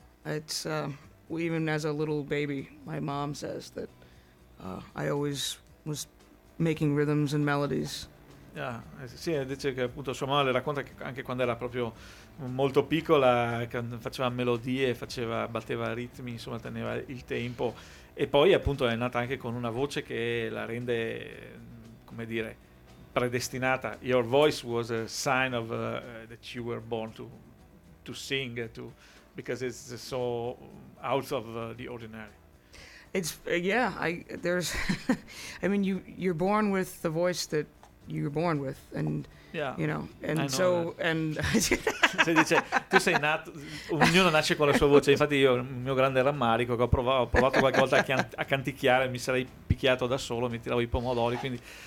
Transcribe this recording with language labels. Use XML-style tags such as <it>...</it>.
<en>It's even as a little baby, my mom says that I always was making rhythms and melodies.</en> <it>Yeah, sì, dice che appunto sua mamma le racconta che anche quando era proprio molto piccola faceva melodie, batteva ritmi, insomma teneva il tempo. E poi appunto è nata anche con una voce che la rende, come dire, predestinata.</it> <en>Your voice was a sign of that you were born to sing, to because it's so out of the ordinary. It's yeah. There's, I mean, you're born with the voice that you were born with, and yeah, you know, and I know so that. And.</en> <it>Si dice, tu sei nato, ognuno nasce con la sua voce. Infatti io, il mio grande rammarico, che ho provato qualche volta a canticchiare, mi sarei picchiato da solo, mi tiravo i pomodori, quindi.</it>